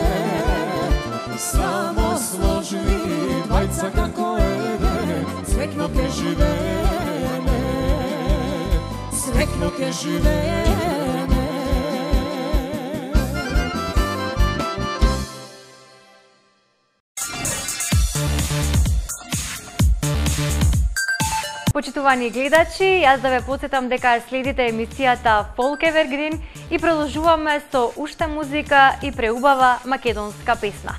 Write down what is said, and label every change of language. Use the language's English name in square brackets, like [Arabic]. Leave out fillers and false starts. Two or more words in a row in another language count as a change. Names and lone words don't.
[Macedonian] Samo složni dvajca kako jedan, sretno ke živeme. Sretno ke živeme. Почитувани гледачи, јас да ве потсетам дека следите емисијата Folk Evergreen и продолжуваме со уште музика и преубава македонска песна.